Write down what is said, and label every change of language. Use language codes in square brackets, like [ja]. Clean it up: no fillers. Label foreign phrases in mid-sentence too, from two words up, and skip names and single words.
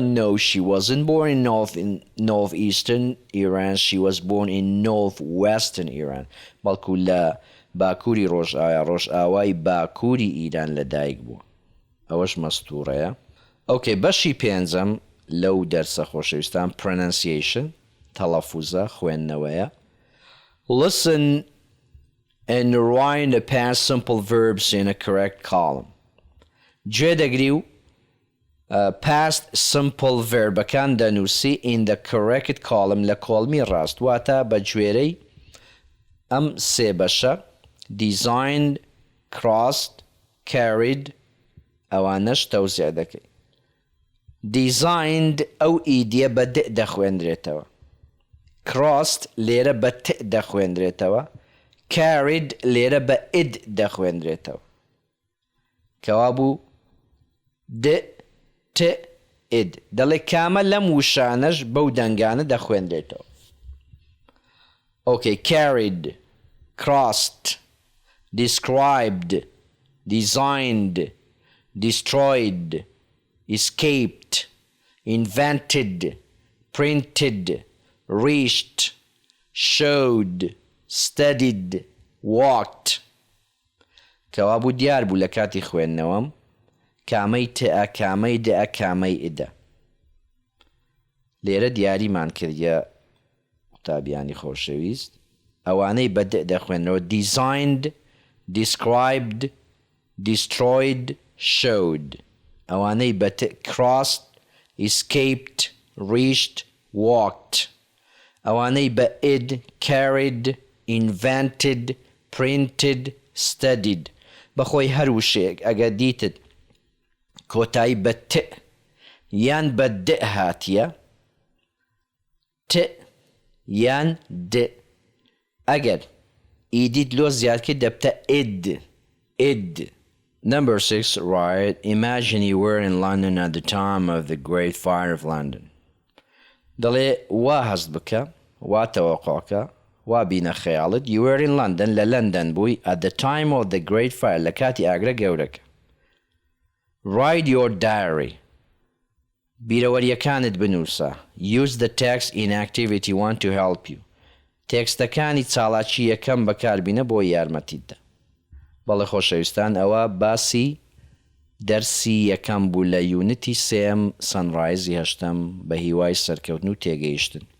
[en] No, she wasn't born in northeastern Iran. She was born in northwestern Iran. [ckb] بەڵکو لە باکووری ڕۆژئاوای باکووری ئیران لە دایک بووە. ئەوەش مەستوورەیە. Okay, بەشی پێنجەم لەو دەرسە خۆشەویستان pronunciation تەڵەفوزە خوێندنەوەیە. [en] Listen and write the past simple verbs in a correct column. [ckb] گوێ دەگری و [en] past simple [ckb] verbەکان دەنووسی [en] in the correct column [ckb] لە کۆڵمی ڕاست واتە بە گوێرەی ئەم سێ بەشە [en] designed, crossed, carried [ckb] ئەوانەش تەوزیع دەکەی. designed ئەو ئیدیە بە د دەخوێندرێتەوە. crossed لێرە بە ت دەخوێندرێتەوە. carried لێرە بە ئید دەخوێندرێتەوە. کەوا بوو د ت ئید. دەڵێ کامە لەم وشانەش بەو دەنگانە دەخوێندرێتەوە. [en] Okay, carried, crossed, described, designed, destroyed, escaped, invented, printed, reached, showed, studied, walked. [ckb] کەوا بوو دیار بوو لە کاتی خوێندنەوەم کامەی تئە کامەی دئە کامەی ئیدە. لێرە دیاریمان کردیە قوتابیانی خۆشەویست ئەوانەی بە د دەخوێنەوە [en] designed, described, destroyed, showed. [ckb] ئەوانەی بە ت [en] crossed, escaped, reached, walked. [ckb] ئەوانەی بە [en] id carried, invented, printed, studied. [ckb] بەخۆی هەر وشەیەک ئەگەر دیتت کۆتایی بە ت یان بە د هاتیە ت یان د ئەگەر ئیدیت لۆ زیاد کرد دەبتە id. [en] Number 6, right. Imagine you were in London at the time of the Great Fire of London. [ckb] دەڵێ وا هەست بکە وا تەوەقعکە وا بینە خەیاڵت. [en] You were in London [ckb] لە لەندەن بووی [en] at the time of the Great Fire [ckb] لە کاتی ئاگرە گەورەکە. [en] Write your diary. [ckb] بیرەوەریەکانت بنووسە. [en] Use the text in activity 1 to help you. [ckb] تێکستەکانی چاڵاکی یەکەم بەکاربینە بۆ یارمەتیتدا. بەڵێ خۆشەویستان ئەوە باسی دەرسی یەکەم بوو لە یونیتی سێم سەنڕایزی هەشتەم بە هیوای سەرکەوتن و تێگەیشتن.